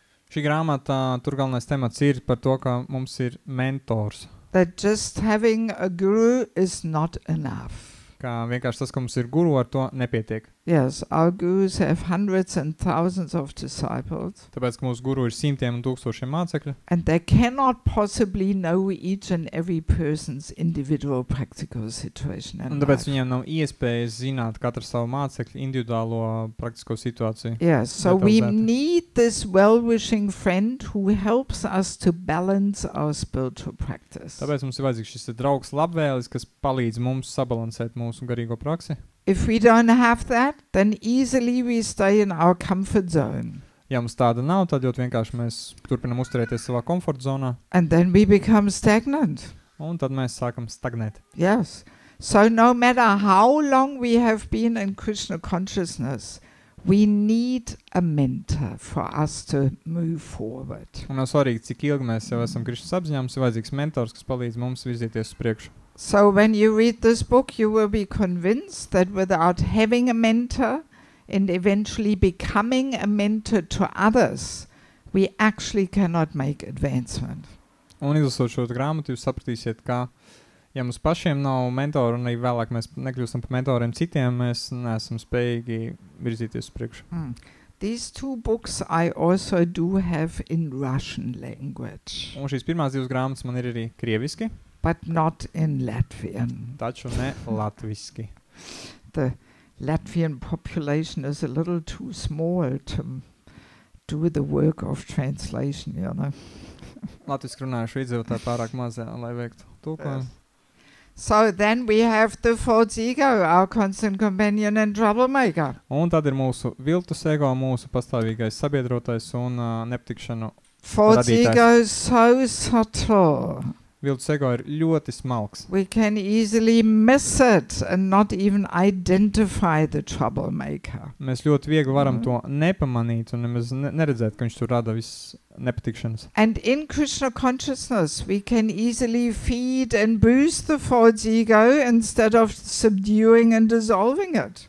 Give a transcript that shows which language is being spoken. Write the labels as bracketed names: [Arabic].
[Latvian] Šī grāmatā tur galvenais temats ir par to, ka mums ir mentors. [English] That just having a guru is not enough. [Latvian] Kā vienkārši tas, ka mums ir guru, ar to nepietiek. [English] Yes, our gurus have hundreds and thousands of disciples, [Latvian] Tāpēc, ka mūsu guru ir simtiem un tūkstošiem mācekļu, [English] and they cannot possibly know each and every person's individual practical situation [Latvian] un [English] and [Latvian] tāpēc [English] life. [Latvian] viņiem nav iespējas zināt katru savu mācekļu individuālo praktisko situāciju. [English] Yes, so we [Latvian] Detalizēti. [English] need this well-wishing friend who helps us to balance our spiritual practice. [Latvian] Tāpēc mums ir vajadzīgs šis draugs labvēlis, kas palīdz mums sabalansēt mūsu garīgo praksi. [English] If we don't have that, then easily we stay in our comfort zone, [Latvian] Ja mums tāda nav, tad ļoti vienkārši mēs turpinam uzturēties savā komforta zonā, [English] and then we become stagnant. [Latvian] un tad mēs sākam stagnēt. [English] Yes. So no matter how long we have been in Krishna consciousness, we need a mentor for us to move forward. [Latvian] Un nav svarīgi, cik ilgi mēs jau esam Krišnas apziņā, mums ir vajadzīgs mentors, kas palīdz mums virzīties uz priekšu. [English] So when you read this book, you will be convinced that without having a mentor and eventually becoming a mentor to others, we actually cannot make advancement. [Latvian] Un izlasot šo grāmatu, jūs sapratīsiet, ka, ja mums pašiem nav mentoru un arī vēlāk mēs nekļūstam par mentoriem citiem, mēs neesam spējīgi virzīties uz priekšu. [English] These two books I also do have in Russian language, [Latvian] Un šīs pirmās divas grāmatas man ir arī krieviski, [English] but not in Latvian. [Latvian] taču ne latviski. [English] The Latvian population is a little too small to do the work of translation, you know. [Latvian] Latviski runājuši iedzīvotāji pārāk mazā, lai veiktu tulkojumu. [English] So then we have the false ego, our constant companion and troublemaker. [Latvian] Un tad ir mūsu viltus ego, mūsu pastāvīgais sabiedrotais un nepatikšanu. [English] False [Latvian] Radītājs. [English] ego is so subtle. [Latvian] Viltus ego ir ļoti smalks. [English] We can easily miss it and not even identify the troublemaker. [Latvian] Mēs ļoti viegli varam to nepamanīt un nemaz neredzēt, ka viņš tur rada viss nepatikšanas. [English] And in Krishna consciousness, we can easily feed and boost the false ego instead of subduing and dissolving it.